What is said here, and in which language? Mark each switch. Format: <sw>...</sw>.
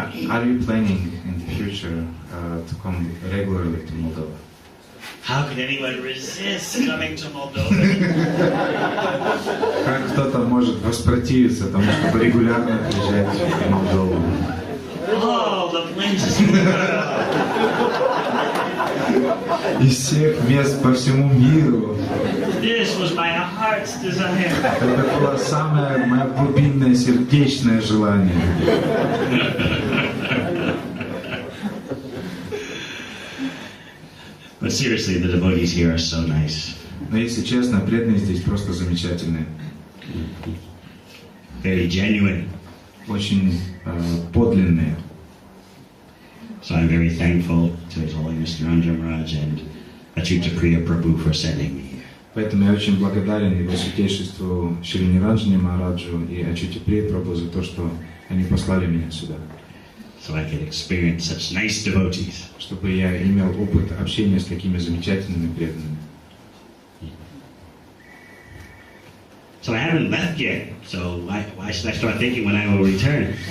<en>Are you planning in the future to come regularly to Moldova? How can anyone resist coming to Moldova?</en> <ru>Как кто-то может воспротивиться тому, чтобы регулярно приезжать в Молдову?</ru> <en>Oh, the places in the world.</en> <ru>Из всех мест по всему миру.</ru> <en>This was my heart's desire.</en> <ru>Это было самое мое глубинное сердечное желание.</ru> <en>But seriously, the devotees here are so nice.</en> <ru>Но если честно, преданные здесь просто замечательные.</ru> <en>Very genuine.</en> <ru>Очень подлинные.</ru> <en>So I'm very thankful to His Holiness Narendra Maharaj and Achyuta Priya Prabhu for sending me here.</en> <ru>Поэтому я очень благодарен его святейшеству Шри Ниранджане Махараджу и Ачюте Прия Прабху за то, что они послали меня сюда.</ru> <en>So I could experience such nice devotees.</en> <ru>Чтобы я имел опыт общения с такими замечательными преданными.</ru> <en>So I haven't left yet. So why should I start thinking when I will return?</en>